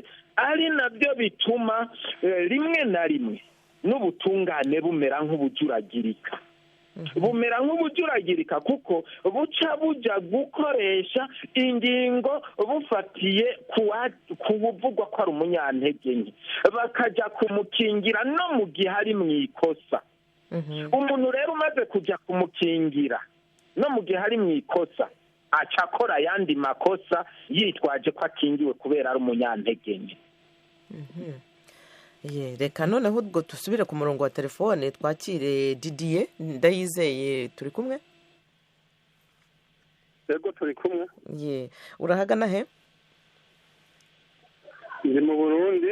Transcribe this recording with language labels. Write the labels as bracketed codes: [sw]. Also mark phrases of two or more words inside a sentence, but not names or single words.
[rn] Ari nabyo bituma rimwe na rimwe n'ubutungane bumera nk'ubujuragirika, bumera nk'ubujuragirika kuko buca buja gukoresha ingingo bufatiye ku buvugwa ko ari umunyantege nke, bakaja kumukingira no mu gihe ari mu ikosa. Umuntu rero umaze kuja kumukingira no mu gihe ari mu ikosa, aca akora ayandi makosa yitwaje ko akingiwe kubera ari umunyantege nke. [rw] Reka noneho ubwo dusubire ku murongo wa telefone twakire Didier. Ndayizeye turi kumwe? [rn] Yego turi kumwe. [rw] Urahagana he? [rn] Ndi mu Burundi.